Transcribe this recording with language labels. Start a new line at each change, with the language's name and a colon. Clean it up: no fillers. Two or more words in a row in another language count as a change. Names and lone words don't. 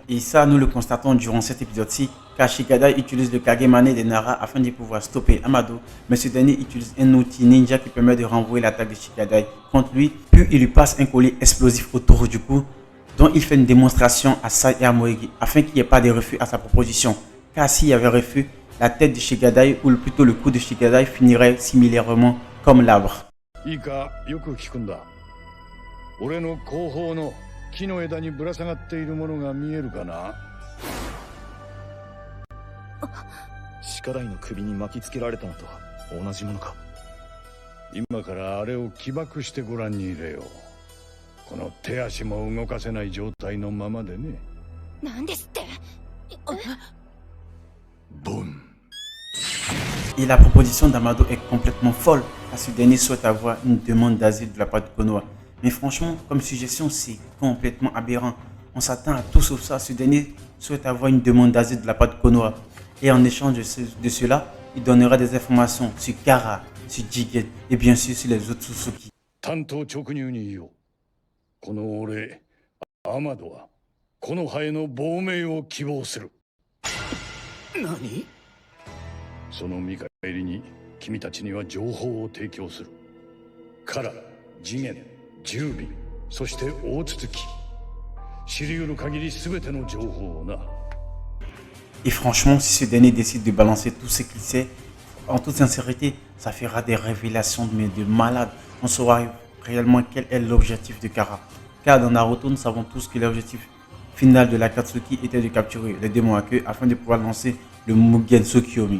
French: Et ça, nous le constatons durant cet épisode-ci, car Shikadai utilise le Kagemane de Nara afin de pouvoir stopper Amado, mais ce dernier utilise un outil ninja qui permet de renvoyer l'attaque de Shikadai contre lui, puis il lui passe un collier explosif autour du cou, dont il fait une démonstration à Sai et à Moegi, afin qu'il n'y ait pas de refus à sa proposition, car s'il y avait refus, la tête de Shikadai, ou plutôt le cou de Shikadai, finirait similairement comme l'arbre.
Japanese: 俺の後方の木の枝にぶら下がっているものが見えるかな。鹿台の首に巻きつけられたのと同じものか。今からあれを起爆してご覧に入れよう。この手足も動かせない状態のままでね。なんですって。ボン。
French: Et la proposition d'Amado est complètement folle, car ce dernier souhaite avoir une demande d'asile de la part de Konoha. Mais franchement, comme suggestion, c'est complètement aberrant. On s'attend à tout sauf ça. Ce dernier souhaite avoir une demande d'asile de la part de Konoha. Et en échange de cela, il donnera des informations sur Kara, sur Jigen et bien sûr sur les autres Suzuki.
Japanese: 担当直入に言おう。この俺、アマドはこのハエの亡命を希望する。何？その見返りに君たちには情報を提供する。カラ、次元、十尾、そして大筒木。知り得る限り全ての情報をな。
French: Et franchement, si ce dernier décide de balancer tout ce qu'il sait, en toute sincérité, ça fera des révélations de malade. On saura réellement quel est l'objectif de Kara. Car dans Naruto, nous savons tous que l'objectif final de l'Akatsuki était de capturer le démon à queue afin de pouvoir lancer le Mugen Tsukiyomi.